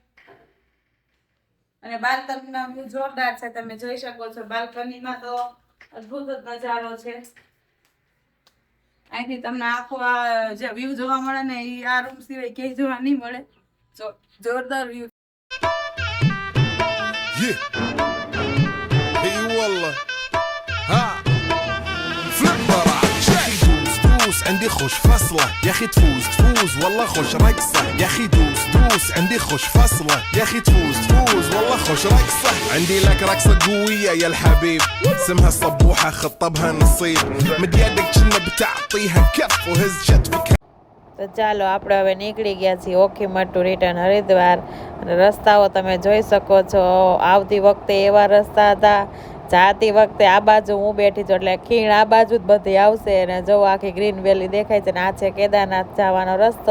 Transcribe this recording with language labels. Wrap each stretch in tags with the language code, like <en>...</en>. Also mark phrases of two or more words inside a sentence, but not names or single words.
<gu>અને બાલ્કનીમાં વ્યૂ જોરદાર છે, તમે જોઈ શકો છો। બાલ્કનીમાં તો અદ્ભુત જ નજારો છે। અહીંથી તમને આખો આ જે વ્યૂ જોવા મળે ને, એ આ રૂમ સિવાય ક્યાંય જોવા નહીં મળે। જોરદાર વ્યૂ।</gu> <ar>عندي خوش فصلة يا اخي تفوز والله خوش رقصة يا اخي دوس عندي خوش فصلة يا اخي تفوز والله خوش رقصة عندي لك رقصة قوية يا الحبيب اسمها الصبوحة خطبها نصيب مد يدك كنا بتعطيها كف وهز شتفك।</ar> <gu>તો ચાલો આપણે હવે નીકળી ગયા છીએ ઓખીમઠ</gu> <en>to return</en> <gu>હરિદ્વાર। અને રસ્તાઓ તમે જોઈ શકો છો, આવતી વખતે એવા રસ્તા હતા, જાતી વખતે આ બાજુ હું બેઠી છું એટલે ખીણ આ બાજુ જ બધી આવશે। અને જો આખી</gu> <en>green valley</en> <gu>દેખાય છે ને આ છે કેદારનાથ જવાનો રસ્તો।</gu>